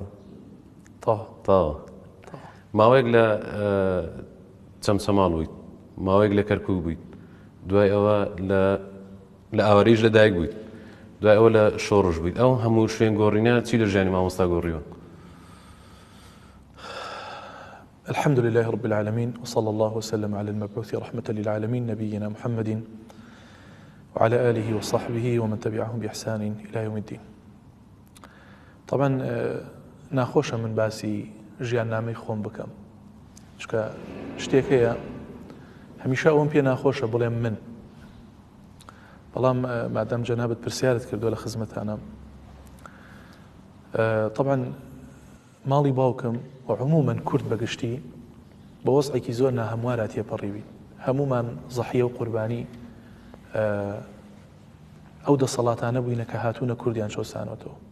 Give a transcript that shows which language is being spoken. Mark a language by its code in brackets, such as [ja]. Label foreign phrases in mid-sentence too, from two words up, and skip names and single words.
[ckb] تاوە ماوەیەک لە چەمچەماڵ بوویت، ماوەیەک لە کەرکووک بوویت، دوای ئەوە لە ئاوەریش لەدایک بوویت، دوای ئەوە لە شۆڕش بوویت. ئەو هەموو شوێن گۆڕینە چی لە ژیانی مامۆستا گۆڕیوە؟ [ar] الحمد لله رب العالمين وصلى الله وسلم على المبعوث رحمة للعالمين نبينا محمد وعلى آله وصحبه ومن تبعهم بإحسان إلى يوم الدين. [ckb] طبعا ناخۆشە من باسی ژیان نامەی خۆم بکەم، چکە شتێک هەیە هەمیشە ئەوم پێ ناخۆشە بڵێم من، بەڵام مادام جەنابەت پرسیارت کردووە لە خزمەتانە. طبعا ماڵی باوکم و عموماً کورد بەگشتی بە وەزعێکی زۆر ناهەموارە تێپەڕیوی، هەمومان زەحیە و قوربانی ئەو دەسەڵاتانە بووینە کە هاتوونە کوردیان شۆسانەوەتەوە.